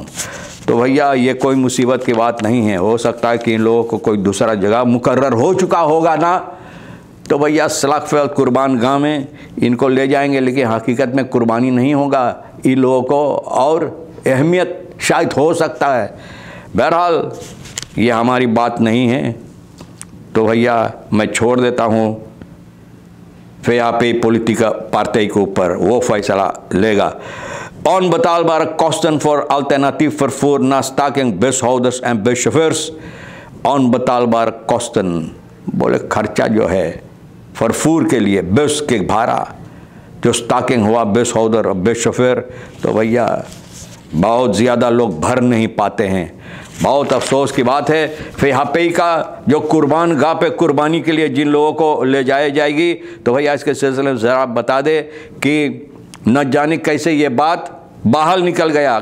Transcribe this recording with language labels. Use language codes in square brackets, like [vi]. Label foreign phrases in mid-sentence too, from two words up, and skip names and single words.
[hi] तो भैया ये कोई मुसीबत की बात नहीं है। हो सकता है कि इन लोगों को कोई दूसरा जगह मुकर्रर हो चुका होगा ना, तो भैया स्लैगफेल्ट कुर्बान गांव में इनको ले जाएंगे, लेकिन हकीकत में कुर्बानी नहीं होगा, इन लोगों को और अहमियत शायद हो सकता है। बहरहाल ये हमारी बात नहीं है, तो भैया मैं छोड़ देता हूँ फेहापे पॉलिटिका पार्टी के ऊपर, वो फैसला लेगा। [nl] Onbetaalbare kosten voor alternatief vervoer na staking bushouders en buschauffeurs। onbetaalbare kosten [hi] बोले खर्चा जो है फरफूर के लिए, बस के भाड़ा जो स्टाकिंग हुआ, बस होल्डर और बस शोफर, तो भैया बहुत ज़्यादा लोग भर नहीं पाते हैं। बहुत अफसोस की बात है। फ़िहापई का जो कुर्बान गाह पे कुर्बानी के लिए जिन लोगों को ले जाए जाएगी, तो भैया इसके सिलसिले में ज़रा बता दे कि न जाने कैसे ये बात बाहर निकल गया।